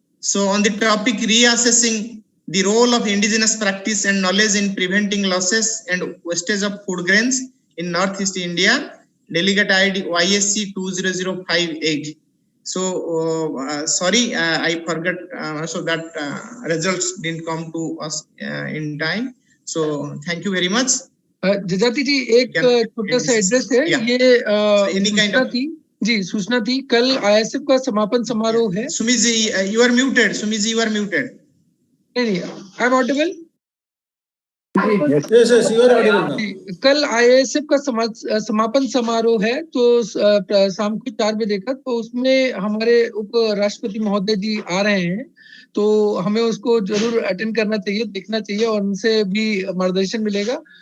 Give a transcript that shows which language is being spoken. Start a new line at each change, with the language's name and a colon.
English: So on the topic reassessing the role of indigenous practice and knowledge in preventing losses and wastage of food grains in Northeast India, delegate ID YSC 20058. So sorry, I forgot. So that results didn't come to us in time. So thank you very much.
Hindi: जजाति जी एक छोटा सा address है, ये सूचना थी जी, सूचना थी कल आईएसएफ का समापन समारोह है.
English: Sumit ji, you are muted. Sumit ji, you are muted.
Hindi: नहीं,
English: I am audible. Yes, you are audible now.
Hindi: कल आईएसएफ का समापन समारोह है, तो शाम को 4 बजे का, तो उसमें हमारे उप राष्ट्रपति महोदय जी आ रहे हैं, तो हमें उसको जरूर अटेंड करना चाहिए, देखना चाहिए और उनसे भी मार्गदर्शन मिलेगा.